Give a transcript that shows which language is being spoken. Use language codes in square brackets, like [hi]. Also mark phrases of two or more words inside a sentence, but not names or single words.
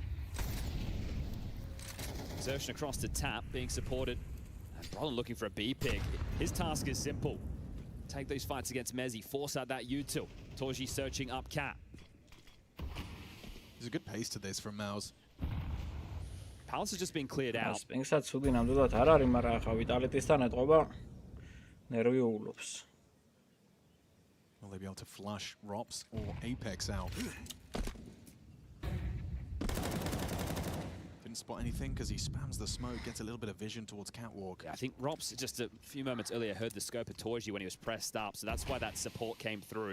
[en] Exertion across the tap, being supported. And Brolin looking for a B pick. His task is simple. Take those fights against Mezzy, force out that util. Torji searching up Cat. There's a good pace to this from Mouse. Palace has just been cleared out. [ka] Spinks-აც ცუდი ნამდვილად არ არის, მაგრამ ახლა ვიტალიტისთან ეთყობა ნერვი უულობს. [en] Will they be able to flush Robs or Apex out? Didn't spot anything because he spams the smoke, gets a little bit of vision towards Catwalk. Yeah, I think Robs just a few moments earlier heard the scope of Torji when he was pressed up, so that's why that support came through.